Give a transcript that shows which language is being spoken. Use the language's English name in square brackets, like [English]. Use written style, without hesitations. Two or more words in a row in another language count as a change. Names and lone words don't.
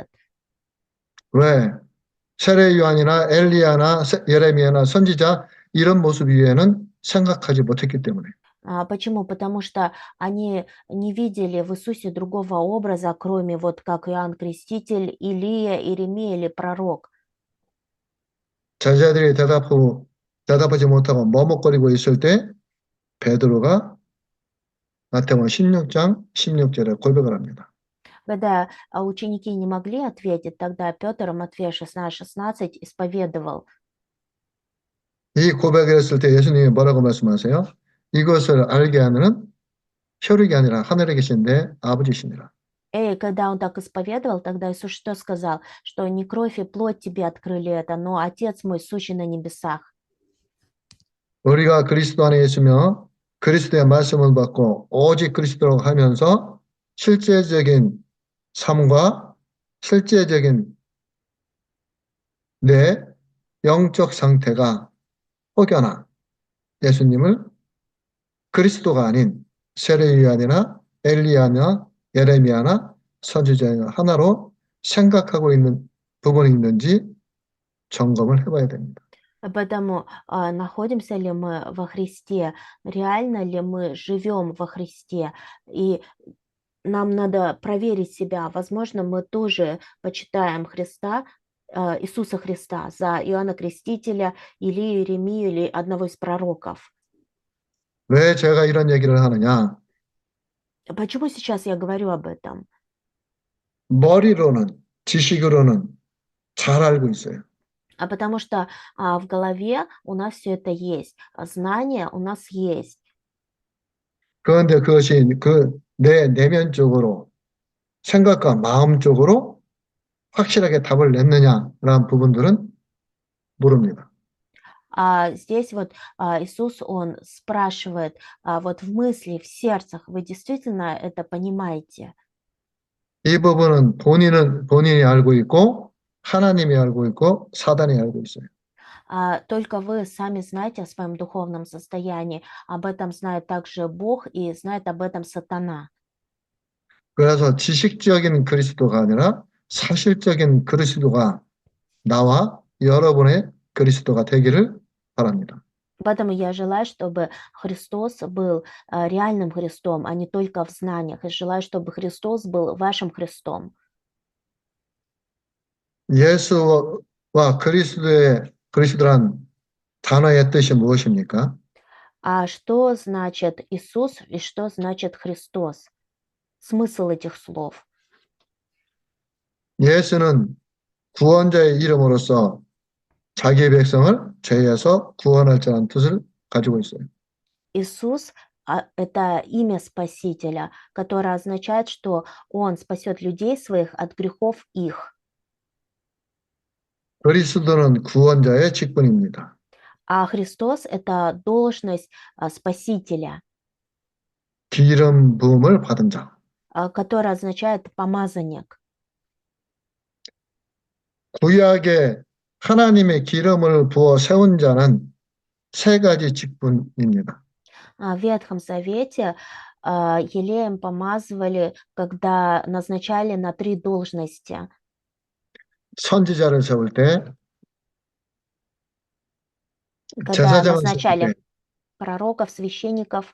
[Korean] 왜? 세례 요한이나 엘리야나 예레미야나 선지자 이런 모습 이외에는 생각하지 못했기 때문에. [Russian] Почему? Потому что они не видели в Иисусе другого образа, кроме вот как Иоанн Креститель, Илия, Иеремия или пророк. [Korean] 제자들이 대답하지 못하고 머뭇거리고 있을 때 베드로가 마태복음 16장 16절에 고백을 합니다. [Russian] Когда ученики не могли ответить, тогда Петр, Матфея 16:16, исповедовал. [Korean] 이 고백을 했을 때 예수님이 뭐라고 말씀하세요? 이것을 알게 하는 혈육이 아니라 하늘에 계신 내 아버지시니라. [Russian] И когда он так исповедовал, тогда Иисус что сказал? Что не кровь и плоть тебе открыли это, но Отец мой, сущий на небесах. [Korean] 우리가 그리스도 안에 있으며 그리스도의 말씀을 받고 오직 그리스도로 하면서 실제적인 삶과 실제적인 내 영적 상태가 혹여나 예수님을 그리스도가 아닌 세례요한이나 엘리야나 예레미야나 선지자 하나로 생각하고 있는 부분이 있는지 점검을 해봐야 됩니다. [Russian] Поэтому находимся ли мы во Христе, реально ли мы живем во Христе, и нам надо проверить себя. Возможно, мы тоже почитаем Христа, Иисуса Христа за Иоанна Крестителя, Илию, Иеремию или одного из пророков. [Korean] 왜 제가 이런 얘기를 하느냐? [Russian] Почему сейчас я говорю об этом? [Korean] 머리로는, 지식으로는 잘 알고 있어요. [Russian] Потому что в голове у нас все это есть, знания у нас есть. [Korean] 그런데 그것이 내 내면적으로 생각과 마음적으로 확실하게 답을 냈느냐라는 부분들은 모릅니다. [Russian] Здесь вот Иисус, Он спрашивает, вот в мысли, в сердцах, вы действительно это понимаете? [Korean] 이 부분은 본인이 알고 있고 하나님이 알고 있고 사단이 알고 있어요. [Russian] Только вы сами знаете о своем духовном состоянии, об этом знает также Бог и знает об этом сатана. [Korean] 그래서 지식적인 그리스도가 아니라 사실적인 그리스도가 나와 여러분의 그리스도가 되기를 바랍니다. [Russian] Поэтому я желаю, чтобы Христос был реальным Христом, а не только в знаниях. И желаю, чтобы Христос был вашим Христом. [Korean] 예수와 그리스도란 단어의 뜻이 무엇입니까? [Russian] А что значит Иисус и что значит Христос? Смысл этих слов. [Korean] 예수는 구원자의 이름으로서 자기의 백성을 죄에서 구원할 자라는 뜻을 가지고 있어요. [Russian] Иисус это имя Спасителя, которое означает, что Он спасет людей своих от грехов их. [Korean] 그리스도는 구원자의 직분입니다. [Russian] А Христос– это должность Спасителя, [Korean] 기름 부음을 받은 자. [Russian] которая означает помазанник. [Korean] 구약에 하나님의 기름을 부어 세운 자는 세 가지 직분입니다. [Russian] В Ветхом Завете елеем помазывали, когда назначали на 3 должности. [Korean] 선지자를 세울 때, [Russian] Когда [Korean] 제사장을 세울 때, [Russian] назначали пророков, священников,